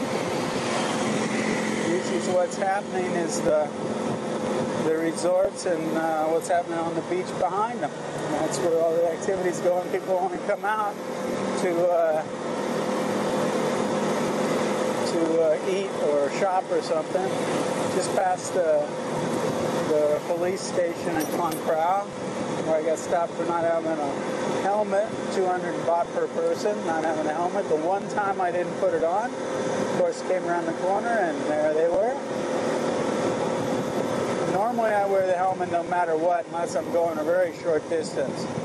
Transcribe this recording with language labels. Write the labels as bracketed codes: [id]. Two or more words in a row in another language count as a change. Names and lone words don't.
[en] Usually what's happening is the resorts and what's happening on the beach behind them. And that's where all the activities go, and people want to come out to eat or shop or something. Just past the police station in Koh Chang, where I got stopped for not having a helmet, 200 baht per person, not having a helmet. The one time I didn't put it on, of course, came around the corner and there they were. Normally I wear the helmet no matter what, unless I'm going a very short distance.